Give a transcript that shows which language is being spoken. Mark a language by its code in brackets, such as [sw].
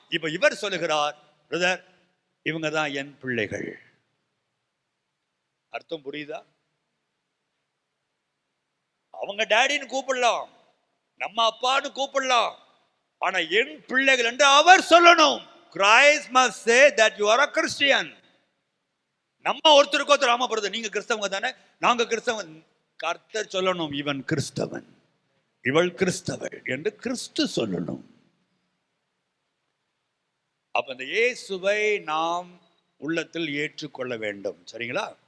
[ta] இப்ப இவர் சொல்லுகிறார், பிரதர் இவங்க தான் என் பிள்ளைகள். அர்த்தம் புரியுதா? அவங்க டாடின்னு கூப்பிடலாம், நம்ம அப்பான்னு கூப்பிடலாம், ஆனா என் பிள்ளைகள் என்று அவர் சொல்லணும். [en] Christ must say that you are a Christian. [ta] நம்ம ஒருத்தருக்கு ஒருத்தர் ஆமா பிரதர் நீங்க கிறிஸ்தவங்க தானே, நாங்க கிறிஸ்தவன். கர்த்தர் சொல்லணும் இவன் கிறிஸ்தவன் இவள் கிறிஸ்தவள் என்று கிறிஸ்து சொல்லணும். அப்ப இந்த இயேசுவை நாம் உள்ளத்தில் ஏற்றுக்கொள்ள வேண்டும். சரிங்களா?